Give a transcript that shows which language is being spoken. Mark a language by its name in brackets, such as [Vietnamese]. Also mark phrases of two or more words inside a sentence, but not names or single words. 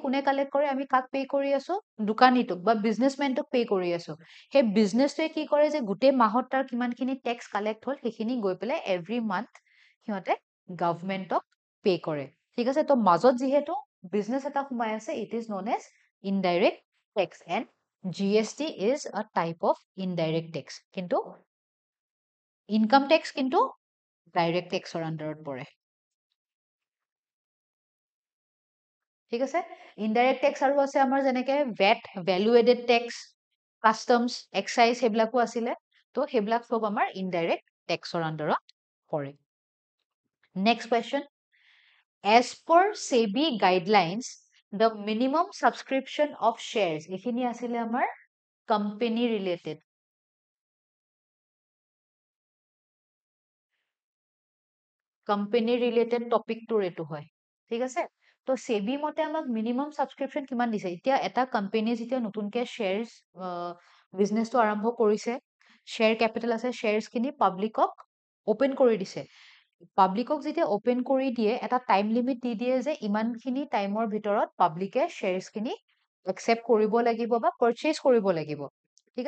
[Assamese] কোনে কালেক্ট কৰে আমি কাক পে' কৰি আছো দোকানীটোক বা বিজনেছমেনটোক পে' কৰি আছো সেই বিজনেছটোৱে কি কৰে যে গোটেই মাহত তাৰ কিমানখিনি টেক্স কালেক্ট হ'ল সেইখিনি গৈ পেলাই [English] every month [Assamese] সিহঁতে গভৰ্ণমেণ্টক পে' কৰে ঠিক আছে তো মাজত যিহেতু বিজনেছ এটা সোমাই আছে [English] it is known as indirect tax and GST is a type of indirect tax [Assamese] কিন্তু [English] income tax [Assamese] কিন্তু [English] direct taxৰ [Assamese] আণ্ডাৰত পৰে ঠিক আছে [English] indirect tax [Assamese] আৰু আছে আমাৰ যেনেকে [English] VAT value added tax customs excise [Assamese] সেইবিলাকো আছিলে তো সেইবিলাক সব আমাৰ [English] indirect taxৰ [Assamese] আণ্ডাৰত পৰে [English] next question as per SEBI guidelines the minimum subscription of shares [Assamese] এইখিনি আছিলে আমাৰ [English] company related company related topic টোৰ [Assamese] এইটো হয় ঠিক আছে তো সেবি মতে আমাক [English] minimum subscription [Assamese] কিমান দিছে এতিয়া এটা কোম্পানী যেতিয়া নতুনকে শ্বেয়াৰছ বিজনেছটো আৰম্ভ কৰিছে [English] share capital [Assamese] আছে শ্বেয়াৰছ খিনি পাব্লিকক ওপেন কৰি দিছে পাব্লিকক যেতিয়া অপেন কৰি দিয়ে এটা [English] time limit [Assamese] দি দিয়ে যে ইমানখিনি টাইমৰ ভিতৰত পাব্লিকে শ্বেয়াৰ্ছখিনি একচেপ্ট কৰিব লাগিব বা পাৰচেজ কৰিব লাগিব ঠিক